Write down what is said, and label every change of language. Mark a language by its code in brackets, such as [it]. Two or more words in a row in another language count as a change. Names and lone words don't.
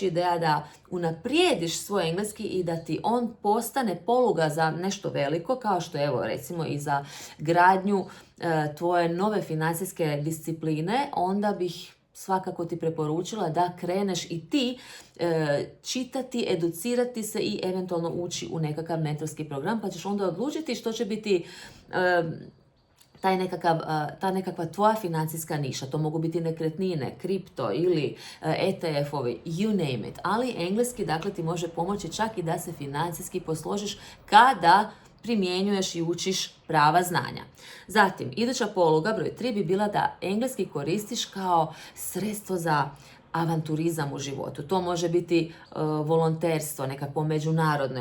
[hr] ideja da unaprijediš svoj engleski i da ti on postane poluga za nešto veliko, kao što je, evo, recimo i za gradnju tvoje nove financijske discipline, onda bih svakako ti preporučila da kreneš i ti čitati, educirati se i eventualno ući u nekakav mentorski program, pa ćeš onda odlučiti što će biti ta nekakva tvoja financijska niša. To mogu biti nekretnine, kripto ili ETF-ovi, [en] you name it. [hr] Ali engleski, dakle, ti može pomoći čak i da se financijski posložiš kada primjenjuješ i učiš prava znanja. Zatim, iduća poluga, broj 3, bi bila da engleski koristiš kao sredstvo za avanturizam u životu. To može biti volonterstvo, nekakvo međunarodno.